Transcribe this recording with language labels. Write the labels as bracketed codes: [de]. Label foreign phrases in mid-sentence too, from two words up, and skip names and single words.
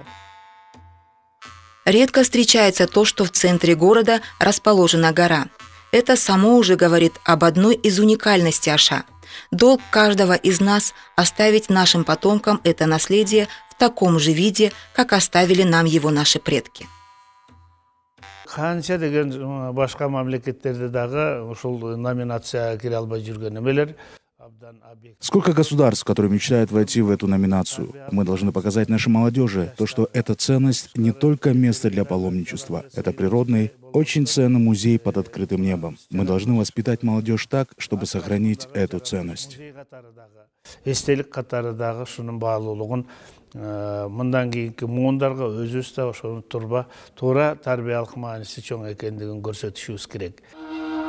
[ru] Редко встречается то, что в центре города расположена гора. Это само уже говорит об одной из уникальностей Аша. Долг каждого из нас оставить нашим потомкам это наследие в таком же виде, как оставили нам его наши предки. [ky] Канча деген башка мамлекеттерде дагы ушул номинация кире албай жүргөн эмелер [ru] Сколько государств, которые мечтают войти в эту номинацию? Мы должны показать нашей молодежи то, что эта ценность не только место для паломничества. Это природный, очень ценный музей под открытым небом. Мы должны воспитать молодежь так, чтобы сохранить эту ценность. [ky] Эстелик катарыдагы шунун баалуулугун мындан кийинки муундарга өзүбүз да ошону тура тарбиялык мааниси чоң экендигин көрсөтүшүбүз керек.